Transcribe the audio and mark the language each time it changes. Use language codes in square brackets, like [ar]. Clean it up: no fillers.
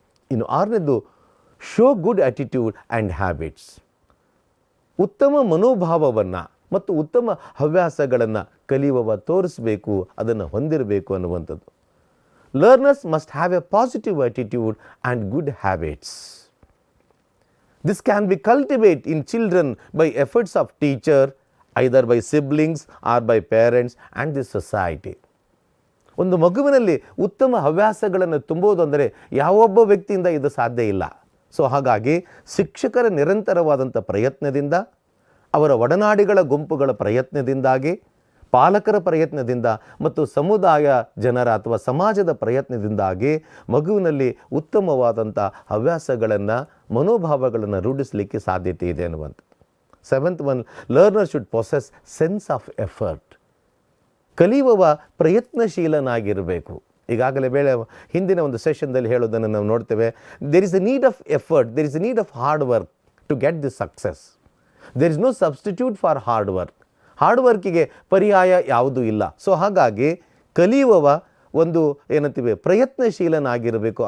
[kn] ಇನ್ನು 6ನೇದು [en] Show good attitude and habits. [kn] ಉತ್ತಮ ಮನೋಭಾವವನ್ನು ಮತ್ತು ಉತ್ತಮ ಹವ್ಯಾಸಗಳನ್ನು ಕಲಿಯುವವ ತೋರಿಸಬೇಕು, ಅದನ್ನು ಹೊಂದಿರಬೇಕು ಅನ್ನುವಂಥದ್ದು. [en] Learners must have a positive attitude and good habits. This can be cultivated in children by efforts of teacher, either by siblings or by parents and the society. [kn] ಒಂದು ಮಗುವಿನಲ್ಲಿ ಉತ್ತಮ ಹವ್ಯಾಸಗಳನ್ನು ತುಂಬೋದು ಅಂದರೆ ಯಾವೊಬ್ಬ ವ್ಯಕ್ತಿಯಿಂದ ಇದು ಸಾಧ್ಯ ಇಲ್ಲ. ಸೊ ಹಾಗಾಗಿ ಶಿಕ್ಷಕರ ನಿರಂತರವಾದಂಥ ಪ್ರಯತ್ನದಿಂದ, ಅವರ ಒಡನಾಡಿಗಳ ಗುಂಪುಗಳ ಪ್ರಯತ್ನದಿಂದಾಗಿ, ಪಾಲಕರ ಪ್ರಯತ್ನದಿಂದ ಮತ್ತು ಸಮುದಾಯ ಜನರ ಅಥವಾ ಸಮಾಜದ ಪ್ರಯತ್ನದಿಂದಾಗಿ ಮಗುವಿನಲ್ಲಿ ಉತ್ತಮವಾದಂಥ ಹವ್ಯಾಸಗಳನ್ನು, ಮನೋಭಾವಗಳನ್ನು ರೂಢಿಸಲಿಕ್ಕೆ ಸಾಧ್ಯತೆ ಇದೆ ಅನ್ನುವಂಥ. [en] 7th one, learner should possess sense of effort. [kn] ಕಲಿಯುವವ ಪ್ರಯತ್ನಶೀಲನಾಗಿರಬೇಕು. ಈಗಾಗಲೇ ಹಿಂದಿನ ಒಂದು ಸೆಷನ್ದಲ್ಲಿ ಹೇಳೋದನ್ನು ನಾವು ನೋಡ್ತೇವೆ. [en] There is a need of effort, there is a need of hard work to get this success. There is no substitute for hard work. [kn] Hard ವರ್ಕಿಗೆ ಪರ್ಯಾಯ ಯಾವುದೂ ಇಲ್ಲ. So ಹಾಗಾಗಿ ಕಲಿಯುವವ ಒಂದು ಏನಂತೀವಿ ಪ್ರಯತ್ನಶೀಲನಾಗಿರಬೇಕು.